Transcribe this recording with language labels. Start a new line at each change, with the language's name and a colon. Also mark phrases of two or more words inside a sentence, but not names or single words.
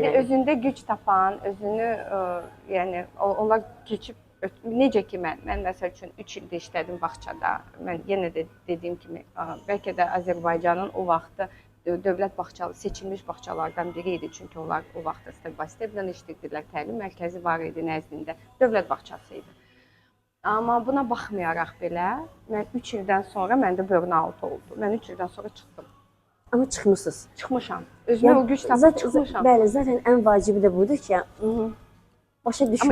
Azerbaijani: İndi özündə güc tapan, özünü, yəni onlar keçib, necə ki mən məsəl üçün 3 ildə işlədim bağçada. Mən yenə də dediyim kimi, bəlkə də Azərbaycanın o vaxtı dövlət bağçalı, seçilmiş bağçalardan biri idi. Çünki onlar o vaxtda
English: step-by-step
Azerbaijani: işlətdilər, təlim mərkəzi var idi nəzdində, dövlət bağçası idi. Amma buna baxmayaraq belə, mən 3 ildən sonra məndə burnout oldu. Mən 3 ildən sonra çıxdım. Amma çıxmısınız. Çıxmışam. Özümə o güc tapıb çıxmışam. Bəli, zaten ən vacibi də budur ki, başa düşmək.